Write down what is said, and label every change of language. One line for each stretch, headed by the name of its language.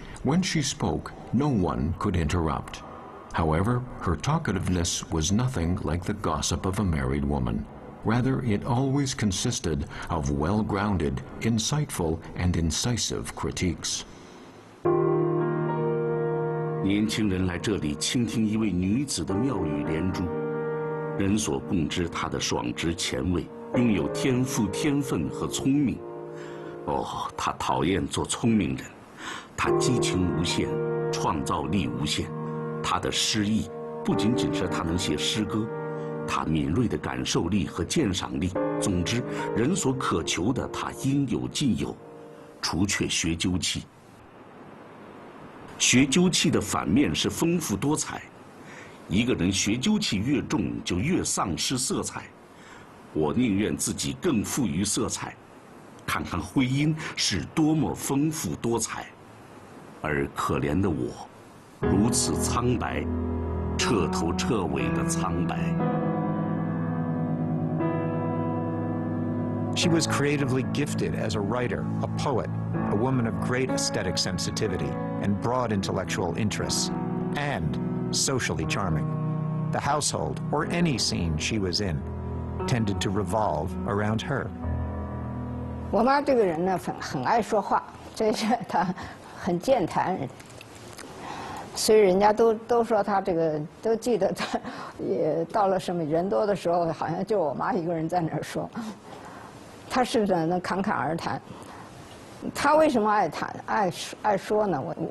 English: When she spoke, no one could interrupt. However, her talkativeness was nothing like the gossip of a married woman. Rather, it always consisted of well-grounded, insightful, and incisive critiques.
Chinese: 年轻人来这里倾听一位女子的妙语连珠，人所共知她的爽直前卫，拥有天赋、天分和聪明。哦，她讨厌做聪明人，她激情无限，创造力无限。她的诗意不仅仅是她能写诗歌，她敏锐的感受力和鉴赏力，总之，人所渴求的她应有尽有，除却学究气。学究气的反面是丰富多彩。一个人学究气越重，就越丧失色彩。我宁愿自己更富于色彩，看看徽因是多么丰富多彩，而可怜的我，如此苍白，彻头彻尾的苍白。
English: She was creatively gifted as a writer, a poet, a woman of great aesthetic sensitivity and broad intellectual interests, and socially charming. The household, or any scene she was in, tended to revolve around her.
Chinese: 我妈这个人呢，很爱说话，这是她很健谈。所以人家都说她这个，都记得她也到了什么人多的时候，好像就我妈一个人在那儿说。她是能侃侃而谈。她为什么爱说呢？